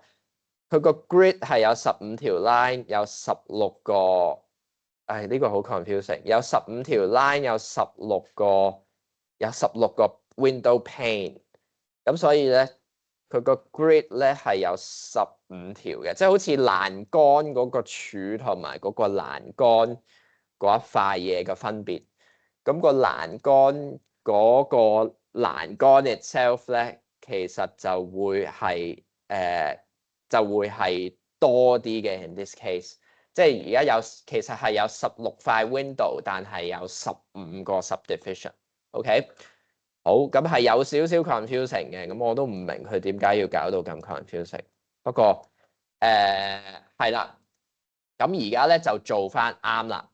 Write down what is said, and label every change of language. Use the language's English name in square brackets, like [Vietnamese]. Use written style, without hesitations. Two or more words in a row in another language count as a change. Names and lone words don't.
[Cantonese] 佢個 grid 係有15條 line，有16個，呢個好 confusing， 有15條 line，有16個 [English] window pane， [Cantonese] 咁所以咧佢個 grid 咧係有15條嘅，即係好似欄杆嗰個柱同埋嗰個欄杆嗰一塊嘢嘅分別。咁個欄杆嗰個欄杆 itself 咧，其實就會係多啲嘅。 [English] In this case， [Cantonese] 即係而家其實係有16塊 window， 但係有15個 subdivision。OK， 好，咁係有少少 confusing 嘅，咁我都唔明佢點解要搞到咁 confusing。不過係啦，咁而家咧就做翻啱啦。